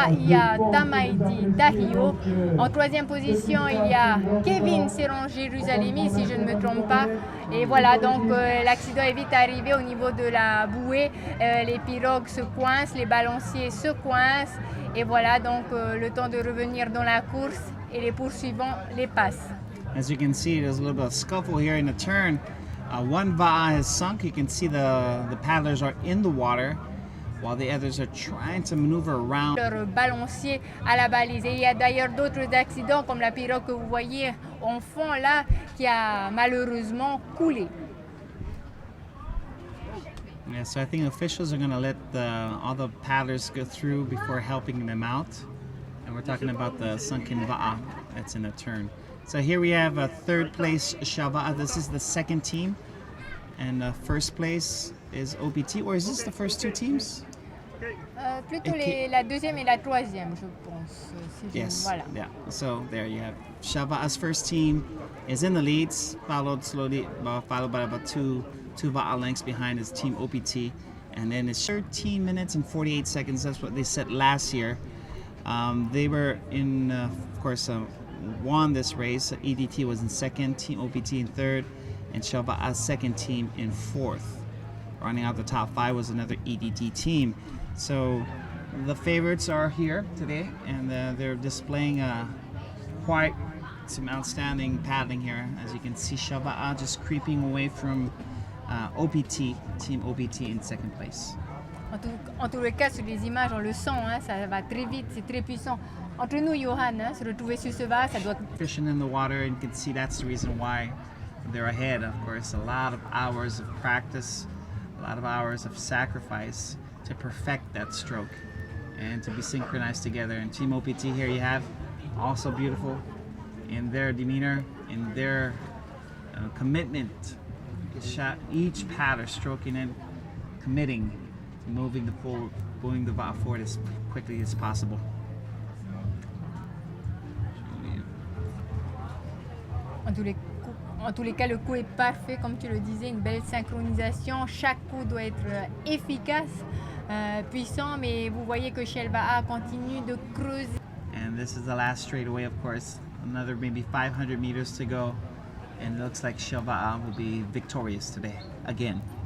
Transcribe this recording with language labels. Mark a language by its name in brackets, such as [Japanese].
[French] Il y a Tamaidi Dahio. En troisième position, il y a Kevin Seron-Jérusalemi, si je ne me trompe pas. Et voilà, donc l'accident est vite arrivé au niveau de la bouée. Les pirogues se coincent, les balanciers se coincent. Et voilà, donc le temps de revenir dans la course et les poursuivants les passent. [English] As you can see, there's a little bit of scuffle here in the turn. One Va'a has sunk. You can see the paddlers are in the water while the others are trying to maneuver around. [French] Leur balancier à la balise. Et il y a d'ailleurs d'autres accidents comme la pirogue que vous voyez en fond là qui a malheureusement coulé. [English] Yeah, so I think officials are going to let all the paddlers go through before helping them out. And we're talking about the sunken Va'a that's in the turn. So here we have a third place Shava'a. This is the second team. And first place is OPT. Or is this the first two teams? [French] Plutôt la deuxième et la troisième, je pense. Si [English] Yes. [French] Voilà. [English] Yeah. So there you have Shava'a's first team is in the leads, followed by about two Va'a lengths behind his team OPT. And then it's 13 minutes and 48 seconds. That's what they set last year. They were in, of course, won this race. EDT was in second, Team OPT in third, and Shava'a's second team in fourth. Running out the top five was another EDT team. So the favorites are here today, and they're displaying quite some outstanding paddling here. As you can see, Shava'a just creeping away from OPT, Team OPT in second place. [French] En tout le cas, sur les images, on le sent, hein, ça va très vite, c'est très puissant. Entre nous, Johan, hein, se retrouver sur ce Va'a, ça doit... [English] Fishing in the water, and you can see that's the reason why they're ahead. Of course, a lot of hours of practice, a lot of hours of sacrifice to perfect that stroke and to be synchronized together. And Team OPT here you have, also beautiful in their demeanor, in their commitment. Each paddler stroking in, committing to moving the Va'a forward as quickly as possible. [French] En tous les cas, le coup est parfait, comme tu le disais, une belle synchronisation. Chaque coup doit être efficace, puissant, mais vous voyez que Shell Va'a continue de creuser. [English] And this is the last straightaway, of course. Another maybe 500 meters to go. And it looks like Shell Va'a will be victorious today, again.